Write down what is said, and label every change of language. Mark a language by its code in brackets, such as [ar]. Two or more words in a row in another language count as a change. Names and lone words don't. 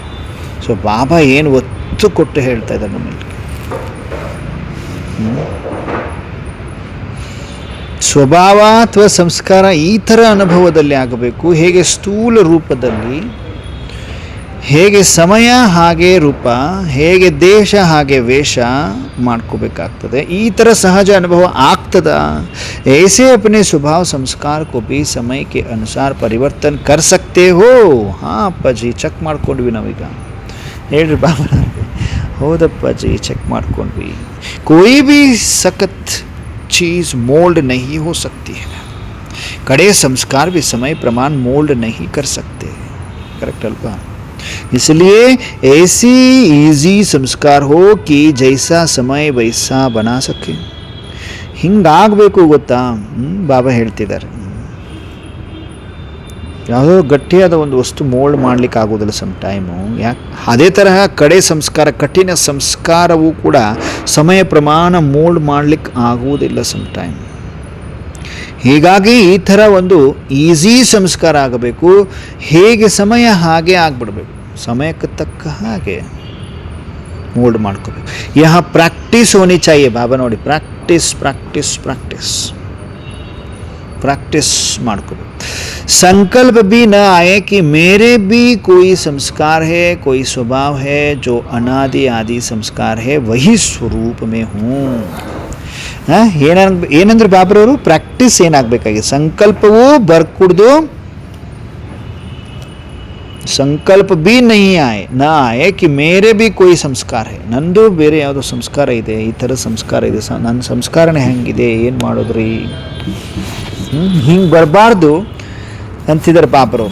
[kn] ಸೊ ಬಾಬಾ ಏನು ಒತ್ತು ಕೊಟ್ಟು ಹೇಳ್ತಾ ಇದ್ದಾರೆ ನಮಗೆ, ಸ್ವಭಾವ ಅಥವಾ ಸಂಸ್ಕಾರ ಈ ಥರ ಅನುಭವದಲ್ಲಿ ಆಗಬೇಕು. ಹೇಗೆ ಸ್ಥೂಲ ರೂಪದಲ್ಲಿ, ಹೇಗೆ ಸಮಯ ಹಾಗೆ ರೂಪ, ಹೇಗೆ ದೇಶ ಹಾಗೆ ವೇಷ ಮಾಡ್ಕೋಬೇಕಾಗ್ತದೆ. ಈ ಥರ ಸಹಜ ಅನುಭವ ಆಗ್ತದ. [hi] ऐसे अपने स्वभाव संस्कार को भी समय के अनुसार परिवर्तन कर सकते हो. [kn] ಹಾಂ ಅಪ್ಪಾಜಿ, ಚೆಕ್ ಮಾಡ್ಕೊಂಡ್ವಿ ನಾವೀಗ. ಹೇಳ್ರಿ ಬಾಬಾ, ಹೌದಪ್ಪಾಜಿ ಚೆಕ್ ಮಾಡ್ಕೊಂಡ್ವಿ. [hi] कोई भी सख्त चीज़ मोल्ड नहीं हो सकती है. कड़े संस्कार भी समय प्रमाण मोल्ड नहीं कर सकते. करेक्ट अल्पा? इसलिए ऐसी इजी संस्कार हो कि जैसा समय वैसा बना सके. [kn] ಹಿಂಗಾಗಬೇಕು ಗೊತ್ತಾ? ಬಾಬಾ ಹೇಳ್ತಿದ್ದಾರೆ, ಯಾವುದೋ ಗಟ್ಟಿಯಾದ ಒಂದು ವಸ್ತು ಮೋಲ್ಡ್ ಮಾಡಲಿಕ್ಕೆ ಆಗೋದಿಲ್ಲ [en] some time. [kn] ಯಾಕೆ? ಅದೇ ತರಹ ಕಡೆ ಸಂಸ್ಕಾರ, ಕಠಿಣ ಸಂಸ್ಕಾರವೂ ಕೂಡ ಸಮಯ ಪ್ರಮಾಣ ಮೋಲ್ಡ್ ಮಾಡಲಿಕ್ಕೆ ಆಗುವುದಿಲ್ಲ [en] some time. [kn] ಹೀಗಾಗಿ ಈ ಥರ ಒಂದು ಈಸಿ ಸಂಸ್ಕಾರ ಆಗಬೇಕು. ಹೇಗೆ ಸಮಯ ಹಾಗೆ ಆಗಿಬಿಡ್ಬೇಕು, ಸಮಯಕ್ಕೆ ತಕ್ಕ ಹಾಗೆ ಮೋಲ್ಡ್ ಮಾಡ್ಕೋಬೇಕು. [hi] यह प्रैक्टिस होनी चाहिए. [kn] ಬಾಬಾ ನೋಡಿ, [en] practice practice practice practice [kn] ಮಾಡ್ಕೋಬೇಕು. [hi] संकल्प भी न आए कि मेरे भी कोई संस्कार है, कोई स्वभाव है जो अनादि आदि संस्कार है, वही स्वरूप में हूँ. [kn] ಏನಂದ್ರೆ ಬಾಬ್ರವರು ಪ್ರಾಕ್ಟೀಸ್ ಏನಾಗಬೇಕಾಗಿದೆ? ಸಂಕಲ್ಪವೂ ಬರ್ಕುಡ್ದು, [hi] संकल्प भी नहीं आए न आए कि मेरे भी कोई संस्कार है, [kn] ನಂದು ಬೇರೆ ಯಾವುದೋ ಸಂಸ್ಕಾರ ಇದೆ, ಈ ಥರ ಸಂಸ್ಕಾರ ಇದೆ, ನನ್ನ ಸಂಸ್ಕಾರನೇ ಹೆಂಗಿದೆ, ಏನು ಮಾಡೋದ್ರಿ, ಹಿಂಗೆ ಬರಬಾರ್ದು ಅಂತಿದ್ದಾರೆ ಪಾಪರವರು.